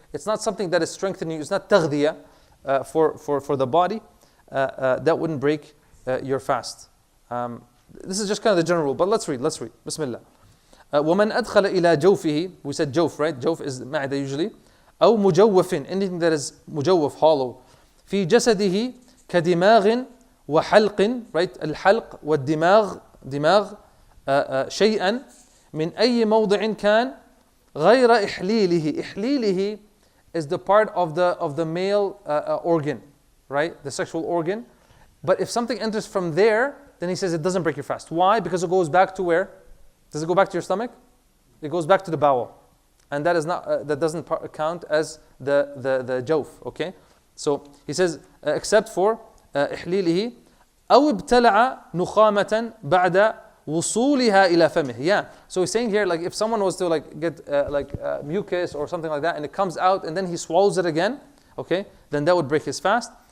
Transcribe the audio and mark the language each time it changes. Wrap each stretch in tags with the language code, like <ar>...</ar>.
<en>It's not something that is strengthening you, it's not taghdiya for the body, that wouldn't break your fast. This is just kind of the general rule, but let's read. Bismillah.</en> <ar>وَمَنْ أَدْخَلَ إِلَى جَوْفِهِ,</ar> <en>we said jawf, right? Jawf is ma'da usually.</en> <ar>أو مجوف,</ar> <en>anything that is مجوف, hollow.</en> <ar>في جسده كدماغ وحلق, right? الحلق والدماغ, دماغ شيئا من أي موضع كان غير إحليله.</ar> <en>إحليله is the part of the male organ, right? The sexual organ. But if something enters from there, then he says it doesn't break your fast. Why? Because it goes back to where? Does it go back to your stomach? It goes back to the bowel. And that is not that doesn't count as the jawf, okay? So he says except for</en> <ar>إحليله أو ابتلع نخامة بعد وصولها إلى فمه.</ar> <en>Yeah. So he's saying here, like if someone was to like get mucus or something like that, and it comes out, and then he swallows it again, okay, then that would break his fast.</en>